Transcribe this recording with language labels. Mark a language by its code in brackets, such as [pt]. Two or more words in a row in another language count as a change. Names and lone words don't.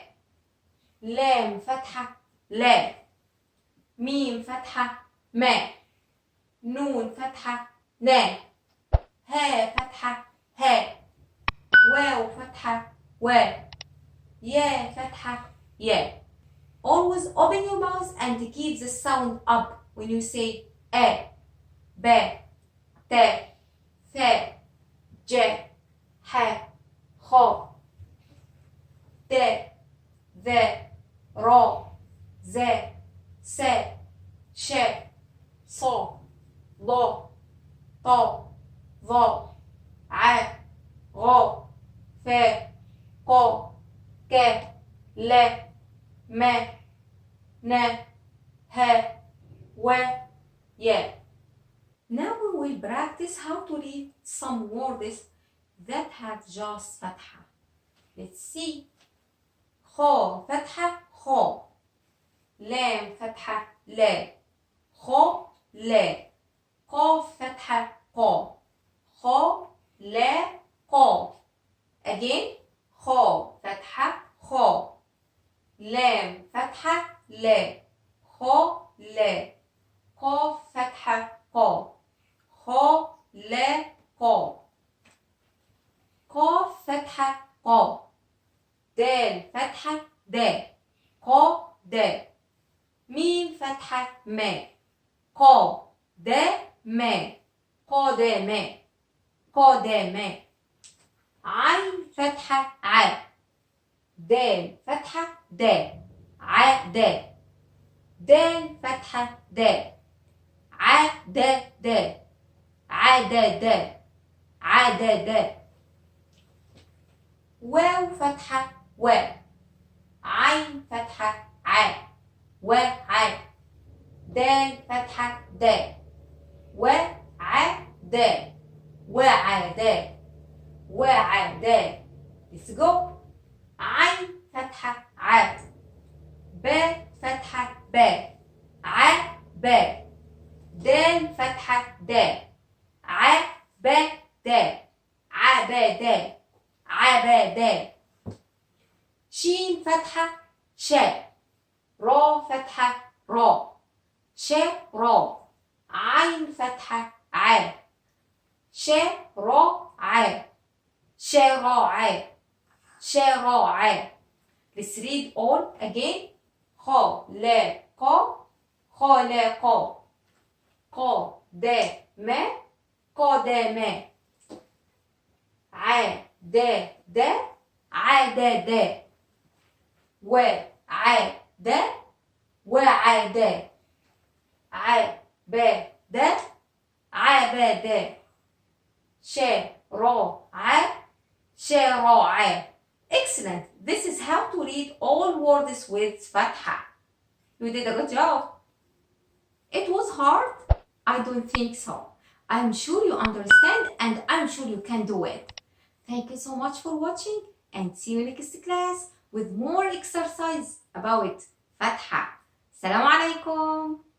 [ar] لام, Fatha, لا. ميم, Fatha, ما. نون, Fatha, نا. ها, Fatha, ها. واو, Fatha, وا. يا, Fatha, يا. [en] Always open your mouth and keep the sound up when you say A, [ar] با، تا، ثا، جا، حا، خا, da, ذا, را, زا, سا, شا, صا, ضا, طا, ظا, ع, غا, فا, قا, كا, لا, ما, نا, ها, وا، يا. [en] Now we will practice how to read some words that have just Fatha. Let's see. [ar] خا، فتحة، خا. لام، فتحة، لا. خا، لا. قاف، فتحة، قا. خا، لا، قاف. Again. خا، فتحة، خا. لام فتحة لا خ لا قاف فتحة قا خ لا قا قاف فتحة قا دال فتحة دا قا دا ميم فتحة ما قا دا ما قا دا ما قا دا ما عين فتحة ع دال فتحة دا ع دا دال فتحة دا ع دا دا ع دا دا ع دا دا واو فتحة و عين فتحة ع و ع دال فتحة دا و ع دا و ع دا و ع دا [en] let's go [ar] عين فتحة ع ب فتحة ب ع ب دال فتحة دا ع ب دا ع ب دا ع ب دا شين فتحة شا را فتحة را شا را عين فتحة ع شا را ع شا را ع شا را ع [en] let's read all again [ar] خ لا قا خ لا قا قا دا ما قا دا ما ع دا دا ع دا دا و ع دا و ع دا ع ب دا ع ب دا ش را ع ش را ع Excellent! [en] This is how to read all words with Fatha. You did a good job. It was hard? I don't think so. I'm sure you understand and I'm sure you can do it. Thank you so much for watching and see you next class with more exercise about Fatha. [ar] السلام عليكم.